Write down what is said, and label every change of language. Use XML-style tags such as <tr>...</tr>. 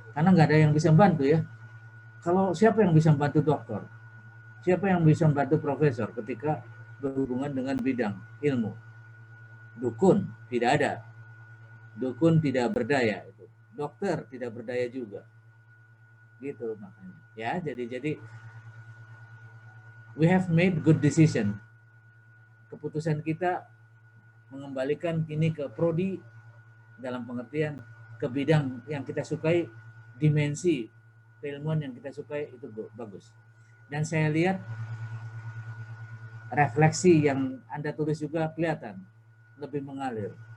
<id>Karena nggak ada yang bisa bantu ya. Kalau siapa yang bisa bantu dokter? Siapa yang bisa membantu profesor ketika berhubungan dengan bidang ilmu? Dukun tidak ada. Dukun tidak berdaya itu. Dokter tidak berdaya juga. Gitu makanya. Ya, jadi</id> <en>we have made good decision.</en> <id>Keputusan kita mengembalikan ini ke prodi dalam pengertian ke bidang yang kita sukai, dimensi keilmuan yang kita sukai, itu bagus. Dan saya lihat refleksi yang Anda tulis juga kelihatan lebih mengalir.</id>